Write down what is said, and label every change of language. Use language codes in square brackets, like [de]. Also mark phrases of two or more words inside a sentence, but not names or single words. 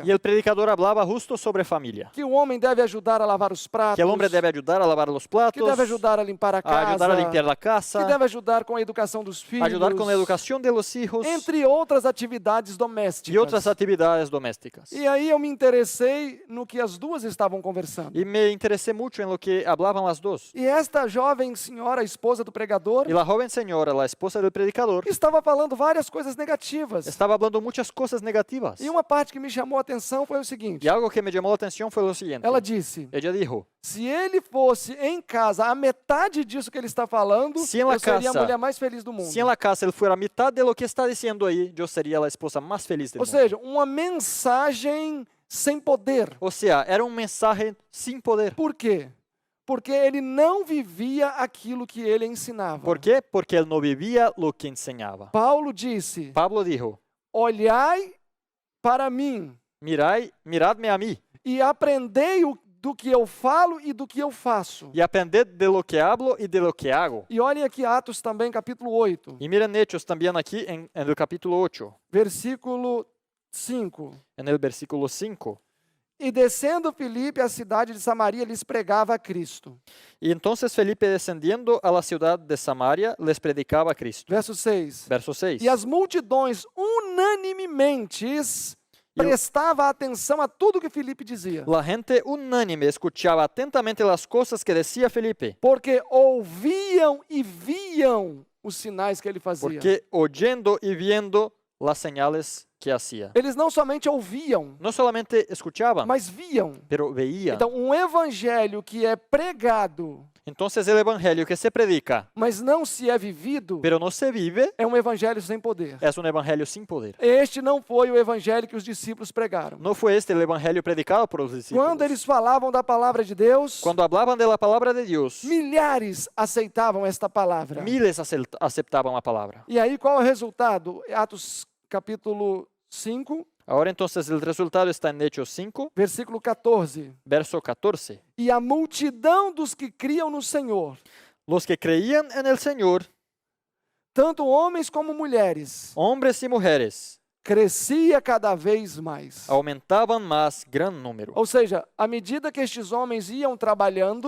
[es] Y el predicador hablaba justo sobre familia. [pt] Que o homem deve ajudar a lavar os pratos. [es] Que el hombre debe ayudar a lavar los que platos, [pt] deve ajudar a limpar a a casa. [es] ayudar a limpiar la que casa, [pt] deve ajudar com a educação dos filhos. [es] ayudar con la educación de los hijos [pt] Entre outras atividades domésticas. [es] y otras actividades domésticas. [pt] E aí eu me interessei no que as duas estavam conversando. [es] Y me interesé mucho en lo que hablaban las dos. [pt] E esta jovem senhora, a esposa do pregador, [es] Y la joven señora, la esposa del predicador, [pt] estava falando várias coisas negativas. [es] estaba hablando muchas cosas negativas. [pt] E uma parte que me chamou a atenção foi o seguinte. [es] Y algo que me llamó la atención fue lo siguiente. [pt] Ela disse: [es] Ella dijo, [pt] se ele fosse em casa a metade disso que ele está falando, Se em la eu seria a casa- mulher mais feliz do mundo. [es] si en la casa él fuera mitad de lo que está diciendo ahí, yo sería la esposa más feliz del Ou mundo. [pt] seja, uma mensagem sem poder. [es] O sea, era un mensaje sin poder. [pt] Por quê? Porque ele não vivia aquilo que ele ensinava. [es] ¿Por qué? Porque él no vivía lo que enseñaba. [pt] Paulo disse: [es] Pablo dijo, [pt] olhai para mim [es] miradme a mí [pt] e aprendei do que eu falo e do que eu faço. [es] y aprended de lo que hablo y de lo que hago. [pt] E olhem aqui Atos também, capítulo 8, [es] Y miren Hechos también aquí en el capítulo 8, [pt] versículo 5. [es] en el versículo 5. [pt] E descendo Filipe à cidade de Samaria, lhes pregava a Cristo. [es] Y entonces Felipe, descendiendo a la ciudad de Samaria, les predicaba a Cristo. [pt] Verso 6. [es] Verso 6. [pt] E as multidões unanimemente prestava atenção a tudo que Filipe dizia. [es] La gente unánime escuchaba atentamente las cosas que decía Felipe, [pt] Porque ouviam e viam os sinais que ele fazia. [es] porque oyendo y viendo las señales que hacía. [pt] Eles não somente ouviam, [es] No solamente escuchaban, [pt] mas viam. [es] pero veían. [pt] Então, um evangelho que é pregado, [es] Entonces el evangelio que se predica, [pt] mas não se é vivido, [es] pero no se vive, [pt] é um evangelho sem poder. [es] es un evangelio sin poder. [pt] Este não foi o evangelho que os discípulos pregaram. [es] No fue este el evangelio predicado por los discípulos. [pt] Quando eles falavam da palavra de Deus, [es] Cuando hablaban de la palabra de Dios, [pt] milhares aceitavam esta palavra. [es] miles aceptaban la palabra. [pt] E aí qual é o resultado? Atos capítulo 5, [es] Ahora entonces el resultado está en Hechos 5, [pt] versículo 14. [es] verso 14. [pt] E a multidão dos que criam no Senhor, [es] Los que creían en el Señor, [pt] tanto homens como mulheres, [es] hombres y mujeres, [pt] crescia cada vez mais. [es] aumentaban más gran número. [pt] Ou seja, à medida que estes homens iam trabalhando,